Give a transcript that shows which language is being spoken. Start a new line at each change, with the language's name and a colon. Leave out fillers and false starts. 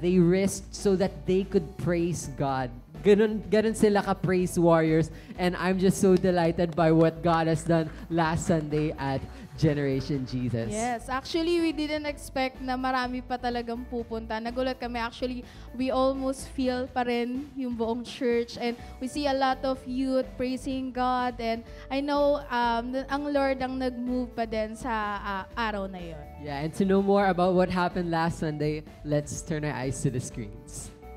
English: They risked so that they could praise God.
Filipino: Ganun sila ka-praise warriors.
English: And I'm just so delighted by what God has done last Sunday at Generation Jesus. Yes, actually, we didn't expect
Filipino: na marami pa talagang pupunta. Nagulat kami.
English: Actually, we almost feel
Filipino: pa rin yung buong
English: church. And we see a lot of youth praising God. And I know
Filipino: ang Lord ang nag-move pa din sa araw na yon.
English: Yeah, and to know more about what happened last Sunday, let's turn our eyes to the screens.